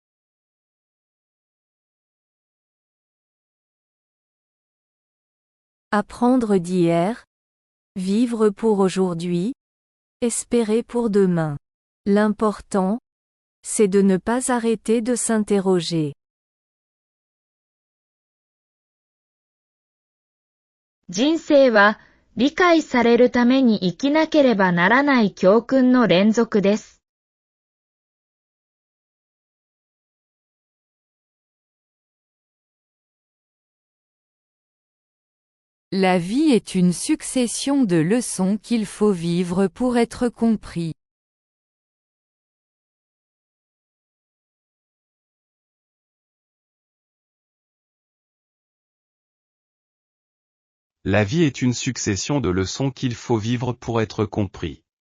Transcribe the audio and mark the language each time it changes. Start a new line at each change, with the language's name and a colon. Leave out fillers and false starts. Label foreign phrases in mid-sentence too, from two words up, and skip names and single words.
French: Apprendre d'hier, vivre pour aujourd'hui, espérer pour demain. L'important, c'est de ne pas arrêter de s'interroger.
Japanese: 人生は理解されるために生きなければならない教訓の連続です。
French: La vie est une succession de leçons qu'il faut vivre pour être compris. La vie est une succession de leçons qu'il faut vivre pour être compris.